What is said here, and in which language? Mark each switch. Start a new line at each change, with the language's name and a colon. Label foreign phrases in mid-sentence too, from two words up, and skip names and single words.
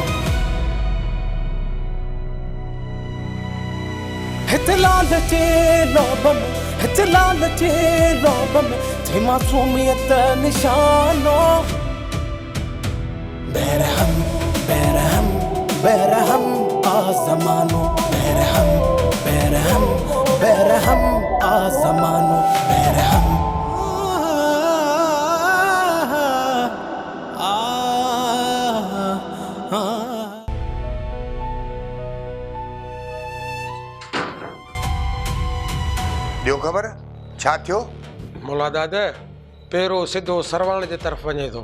Sindhi: हितलाल जे लोब में, हितलाल जे लोब में थी मासूमियत निशानो। बेरहम बेरहम बेरहम आसमानों, बेरहम बेरहम बेरहम आसमानों। बेरहम ॾियो ख़बर छा थियो? मोला दादा पेरो सिधो सरवाण जे तरफ़ वञे थो।